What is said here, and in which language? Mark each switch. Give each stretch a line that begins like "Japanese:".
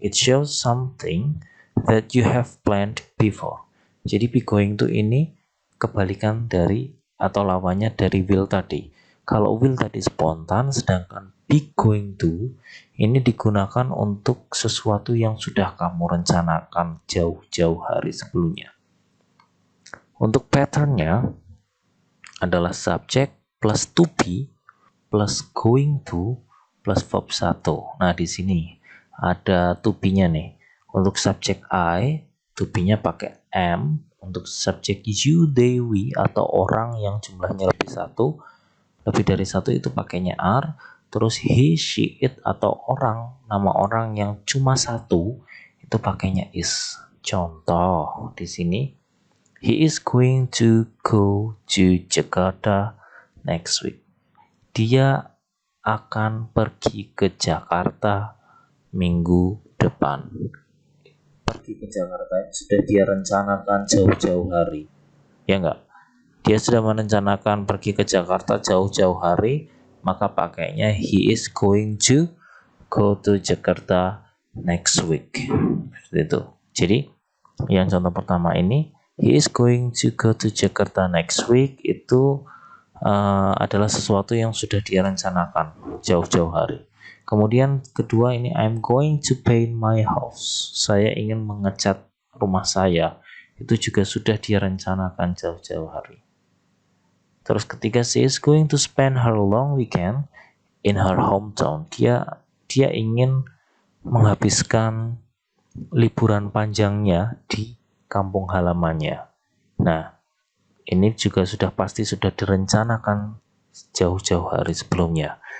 English: It shows something that you have planned before.
Indonesian: Jadi be going to ini kebalikan dari atau lawannya dari will tadi. Kalau will tadi spontan, sedangkan be going to ini digunakan untuk sesuatu yang sudah kamu rencanakan jauh-jauh hari sebelumnya. Untuk patternnya adalah subject plus to be plus going to plus verb 1. Nah, di sini ada to be-nya nih. Untuk subjek I, to be-nya pakai am. Untuk subjek you, they, we atau orang yang jumlahnya lebih dari satu itu pakainya are. Terus he, she, it atau orang, nama orang yang cuma satu itu pakainya is. Contoh di sini,
English: he is going to go to Jakarta next week.
Indonesian: Dia akan pergi ke Jakarta minggu depan. Pergi ke Jakarta sudah dia rencanakan jauh-jauh hari, ya enggak? Dia sudah merencanakan pergi ke Jakarta jauh-jauh hari, maka pakainya
English: he is going to go to Jakarta next week.
Indonesian: Seperti itu. Jadi yang contoh pertama ini,
English: he is going to go to Jakarta next week,
Indonesian: itu adalah sesuatu yang sudah dia rencanakan jauh-jauh hari. Kemudian kedua ini
English: I'm going to paint my house.
Indonesian: Saya ingin mengecat rumah saya. Itu juga sudah dia rencanakan jauh-jauh hari. Terus ketiga,
English: she is going to spend her long weekend in her hometown.
Indonesian: Dia ingin menghabiskan liburan panjangnya di kampung halamannya. Nah, ini juga sudah pasti sudah direncanakan jauh-jauh hari sebelumnya.